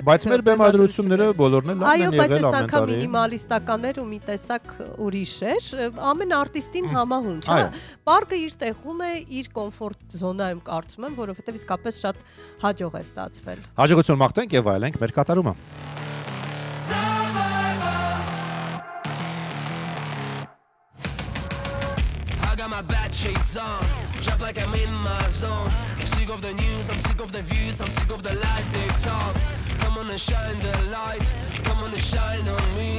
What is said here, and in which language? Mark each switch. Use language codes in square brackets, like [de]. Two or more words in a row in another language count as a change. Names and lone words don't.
[hy] Բայց մեր բեմադրությունները բոլորն էլ լավն են եղել ամեն տարի։ Այո, բայց այս անգամ մինիմալիստականներ ու մի տեսակ ուրիշ էր, ամեն արտիստին համահունչ, հա։ Պարկը իր տեղում է, իր կոմֆորտ զոնայում կարծում եմ, որովհետև իսկապես շատ հաջող է ստացվել։ Հաջողություն մաղթենք եւ վայելենք մեր կատարումը։ [en] My bad shades on, drop like I'm in my zone. I'm sick of the news, I'm sick of the views, I'm sick of the lies they talk. Come on and shine the light, come on and shine on me.